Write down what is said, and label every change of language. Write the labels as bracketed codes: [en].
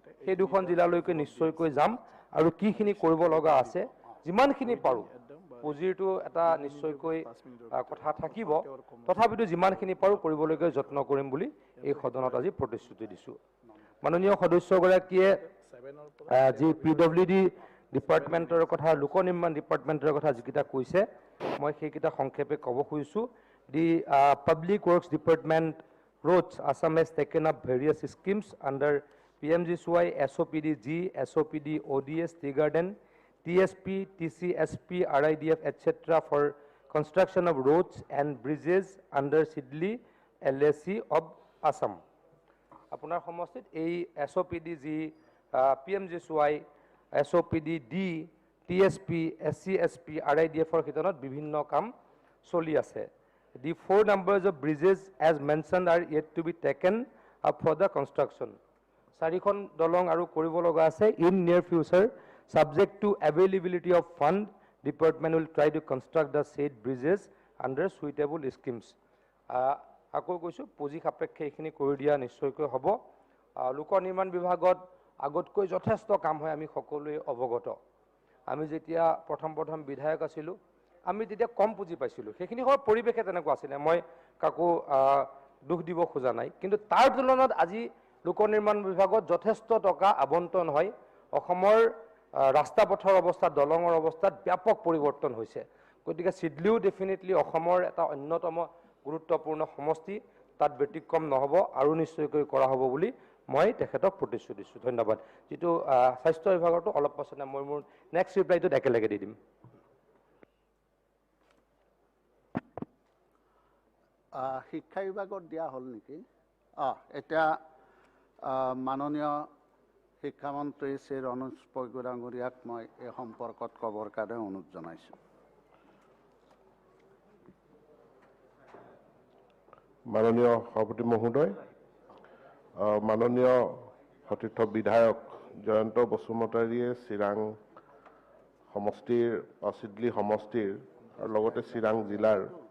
[as] সেই দুখন জিলালৈকে নিশ্চয়কৈ যাম আৰু কিখিনি কৰিব লগা আছে, যিমানখিনি পাৰোঁ, পুঁজিৰটো এটা নিশ্চয়কৈ কথা থাকিব, তথাপিতো যিমানখিনি পাৰোঁ কৰিবলৈকে যত্ন কৰিম বুলি এই সদনত আজি প্ৰতিশ্ৰুতি দিছোঁ। মাননীয় সদস্যগৰাকীয়ে যি PWD ডিপাৰ্টমেণ্টৰ কথা, লোক নিৰ্মাণ ডিপাৰ্টমেণ্টৰ কথা যিকেইটা কৈছে, মই সেইকেইটা সংক্ষেপে ক'ব খুজিছোঁ। [en] The public works department roads, Assam has taken up various schemes under PMGSY, SOPD-G, SOPD, ODS, Tea Garden, TSP, TCSP, RIDF, etc. for construction of roads and bridges under Sidli LAC of Assam. [as] আপোনাৰ সমষ্টিত এই SOPD-G, PMGSY, SOPD-D, TSP, SCSP, RIDFৰ শিতানত বিভিন্ন কাম চলি আছে। [en] The 4 numbers of bridges as mentioned are yet to be taken up for the construction. [as] 4খন দলং আৰু কৰিব লগা আছে। [en] In near future, subject to availability of fund, department will try to construct the said bridges under suitable schemes. [as] আকৌ কৈছোঁ, পুঁজি সাপেক্ষে এইখিনি কৰি দিয়া নিশ্চয়কৈ হ'ব। লোক নিৰ্মাণ বিভাগত আগতকৈ যথেষ্ট কাম হয়, আমি সকলোৱে অৱগত। আমি যেতিয়া প্ৰথম বিধায়ক আছিলোঁ, আমি তেতিয়া কম পুঁজি পাইছিলোঁ, সেইখিনি সময়ত পৰিৱেশে তেনেকুৱা আছিলে, মই কাকো দুখ দিব খোজা নাই। কিন্তু তাৰ তুলনাত আজি লোক নিৰ্মাণ বিভাগত যথেষ্ট টকা আবণ্টন হয়। অসমৰ ৰাস্তা পথৰ অৱস্থাত, দলঙৰ অৱস্থাত ব্যাপক পৰিৱৰ্তন হৈছে। গতিকে চিডলিও ডেফিনেটলি অসমৰ এটা অন্যতম গুৰুত্বপূৰ্ণ সমষ্টি, তাত ব্যতিক্ৰম নহ'ব আৰু নিশ্চয়কৈ কৰা হ'ব বুলি মই তেখেতক প্ৰতিশ্ৰুতি দিছোঁ। ধন্যবাদ। যিটো স্বাস্থ্য বিভাগৰটো অলপ পাছতে মই মোৰ নেক্সট ৰিপ্লাইটোত একেলগে দি দিম। শিক্ষা বিভাগত দিয়া হ'ল নেকি? এতিয়া মাননীয় শিক্ষামন্ত্ৰী শ্ৰী ৰণোজ পেগু ডাঙৰীয়াক মই এই সম্পৰ্কত ক'বৰ কাৰণে অনুৰোধ জনাইছোঁ। মাননীয় সভাপতি মহোদয়, মাননীয় সতীৰ্থ বিধায়ক জয়ন্ত বসুমতাৰীয়ে চিৰাং সমষ্টিৰ চিডলি সমষ্টিৰ আৰু লগতে চিৰাং জিলাৰ